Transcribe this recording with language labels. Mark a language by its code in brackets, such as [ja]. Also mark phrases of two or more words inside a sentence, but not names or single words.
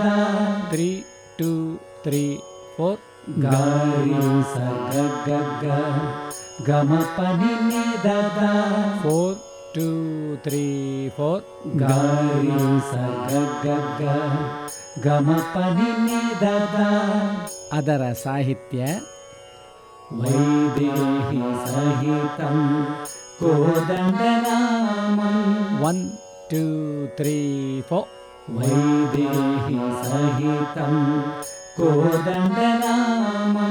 [kn] 3 2 3 4. ಗಾರಿ ಸ ಗ ಗ ಗ. ಗಮ ಪನಿ ನಿ ದ ದ. 4 2 3 4. ಗಾರಿ ಸ ಗ ಗ ಗ. ಗಮ ಪನಿ ನಿ ದ ದ. ಅದರ ಸಾಹಿತ್ಯ [sa] ವೈದೇಹಿ ಸಹಿತಂ ಕೋದಂಡರಾಮಂ. [kn] 1 2 3 4. [sa] ವೈದೇಹಿ ಸಹಿತಂ ಕೋದಂಡರಾಮಂ.